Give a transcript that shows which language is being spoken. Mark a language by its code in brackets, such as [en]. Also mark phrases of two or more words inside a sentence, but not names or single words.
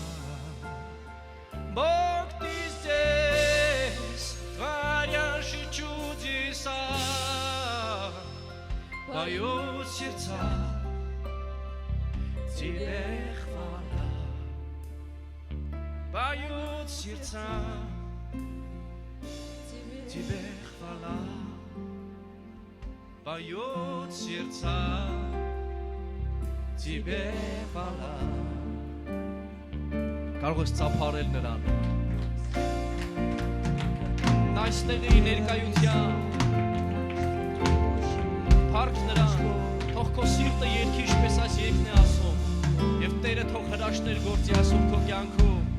[ru] Бог, ты здесь, творящий чудеса, поют сердца, тебе хвала. Поют сердца, тебе хвала. Поют сердца, тебе хвала. [hy] Կարող ես ծափարել նրան այստեղի ներկայության փառք նրան թող քո սիրտը երգի ինչպես այս երգն է ասում եւ Տերը թող հրաշքներ գործի ասում քո կյանքում